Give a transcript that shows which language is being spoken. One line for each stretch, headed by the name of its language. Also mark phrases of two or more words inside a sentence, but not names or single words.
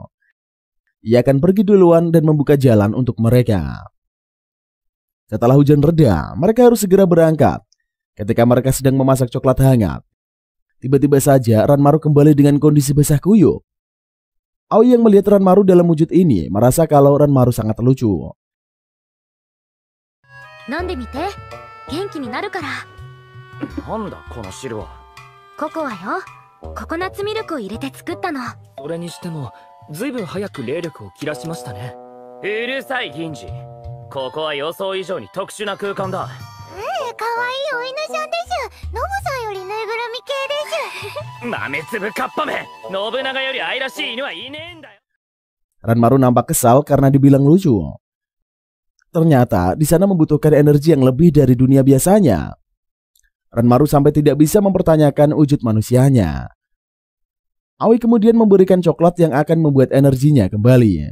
Indonesian: Ia akan pergi duluan dan membuka jalan untuk mereka. Setelah hujan reda, mereka harus segera berangkat. Ketika mereka sedang memasak coklat hangat, tiba-tiba saja Ranmaru kembali dengan kondisi basah kuyup. Aoi yang melihat Ranmaru dalam wujud ini merasa kalau Ranmaru sangat lucu.
Japanese: 飲んでみて、元気になるから。なんだこの汁は。ココアよ。ココナッツミルクを入れて作ったの。それにしてもずいぶん早く霊力を切らしましたね。うるさい銀次、ここは予想以上に特殊な空間だ。可愛いお犬ちゃんでしゅ。ノブさんよりぬいぐるみ系でしゅ。豆粒カッパめ、信長より愛らしい犬はいねえんだよ。
Indonesian: Ranmaru nampak kesal karena dibilang lucu. Ternyata di sana membutuhkan energi yang lebih dari dunia biasanya. Ranmaru sampai tidak bisa mempertanyakan wujud manusianya. Aoi kemudian memberikan coklat yang akan membuat energinya kembali.